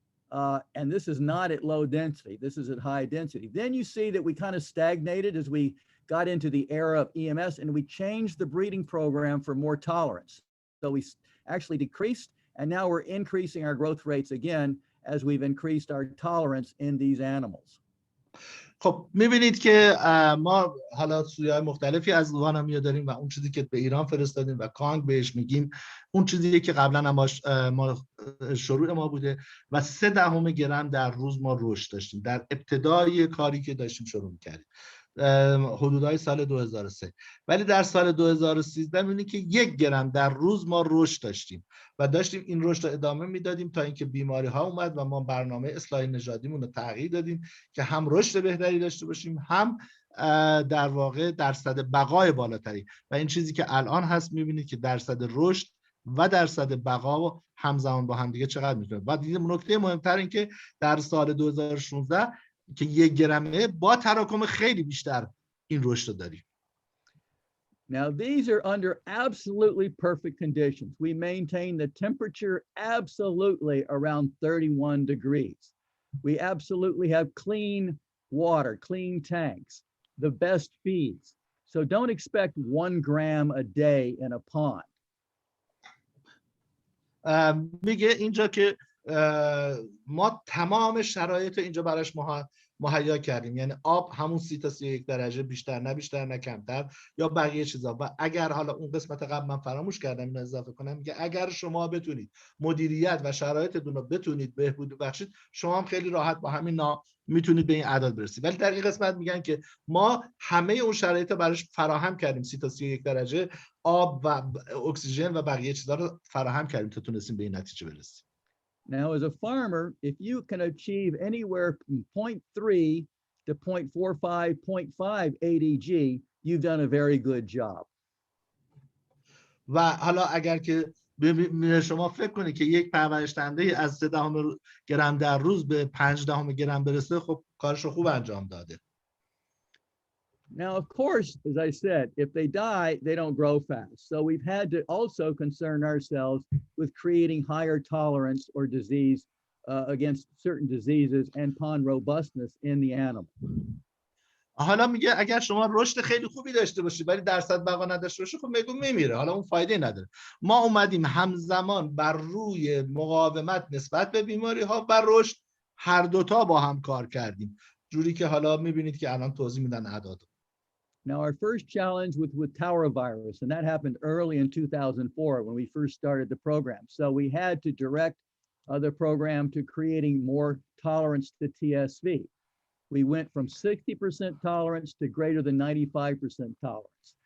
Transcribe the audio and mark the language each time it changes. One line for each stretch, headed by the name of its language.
English: And this is not at low density. This is at high density. Then you see that we kind of stagnated as we got into the era of EMS, and we changed the breeding program for more tolerance. So we actually decreased, and now we're increasing our growth rates again as we've increased our tolerance in these animals.
Persian: خب می‌بینید که ما حالا سویه‌های مختلفی از وانامیا داریم و اون چیزی که به ایران فرستادیم و کانگ بهش میگیم اون چیزی که قبلا هم ما شروع ما بوده و 0.3 گرم در روز ما رشد داشتیم در ابتدای کاری که داشتیم شروع می‌کردیم حدودای سال 2003. ولی در سال 2013 می‌بینید که 1 گرم در روز ما رشد داشتیم و داشتیم این رشد رو ادامه میدادیم تا اینکه بیماری ها اومد و ما برنامه اصلاح نژادیمون رو تغییر دادیم که هم رشد بهتری داشته باشیم هم در واقع درصد بقای بالاتری و این چیزی که الان هست می‌بینید که درصد رشد و درصد بقا همزمان با هم دیگه چقدر میتونه. و دیگه نکته مهمتر این که در سال 2016 که 1 گرمه با تراکم خیلی بیشتر این رشد داریم.
English: Now, these are under absolutely perfect conditions. We maintain the temperature absolutely around 31 degrees. We absolutely have clean water, clean tanks, the best feeds. So don't expect 1 gram a day in a pond.
Persian: میگه اینجا که ما تمام شرایط اینجا براش مهیا کردیم، یعنی آب همون 30 تا 31 درجه، بیشتر نه بیشتر نه کمتر یا بقیه چیزا. و اگر حالا اون قسمت قبل من فراموش کردم اینو اضافه کنم، میگه اگر شما بتونید مدیریت و شرایطتون رو بتونید بهبود بخشید، شما هم خیلی راحت با همین میتونید به این اعداد برسید. ولی در این قسمت میگن که ما همه اون شرایط رو براش فراهم کردیم، 30 تا 31 درجه آب و اکسیژن و بقیه چیزا رو فراهم کردیم تا تونستیم به این نتیجه برسیم.
English: Now, as a farmer, if you can achieve anywhere from 0.3 to 0.45, 0.5 ADG, you've done a very good job.
Persian: و حالا اگر که شما فکر کنید که یک پرورش دهنده از 0.3 گرم در روز به 0.5 گرم برسه، خب کارش رو خوب انجام داده.
English: Now, of course, as I said, if they die, they don't grow fast. So we've had to also concern ourselves with creating higher tolerance or disease against certain diseases and pond robustness in the animal.
Persian: حالا میگه اگر شما رشد خیلی خوبی داشته باشید ولی درصد بقا نداشته باشید، خب میگو میمیره، حالا اون فایده نداره. ما اومدیم همزمان بر روی مقاومت نسبت به بیماری ها و رشد هر دوتا با هم کار کردیم، جوری که حالا میبینید که الان توضیح میدن اعداد.
English: Now, our first challenge with Tower virus, and that happened early in 2004 when we first started the program. So we had to direct the program to creating more tolerance to TSV. We went from 60% tolerance to greater than 95% tolerance.